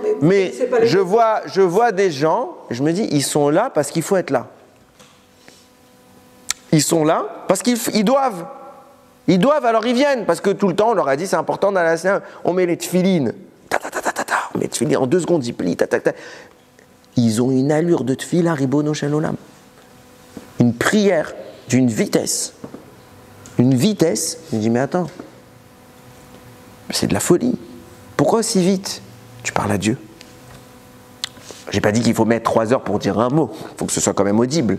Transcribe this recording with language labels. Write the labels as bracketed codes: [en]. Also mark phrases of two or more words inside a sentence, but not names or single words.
[fr] mais je vois des gens, je me dis, ils sont là parce qu'il faut être là. Ils sont là parce qu'ils doivent. Ils doivent, alors ils viennent, parce que tout le temps on leur a dit c'est important dans la synagogue, on met les tfilines, on met les tfilines, en 2 secondes ils plient, Ils ont une allure de [he] tfila ribono shel olam. [fr] Une prière d'une vitesse. Une vitesse. Je dis, mais attends, c'est de la folie. Pourquoi si vite? Tu parles à Dieu. J'ai pas dit qu'il faut mettre 3 heures pour dire un mot. Il faut que ce soit quand même audible.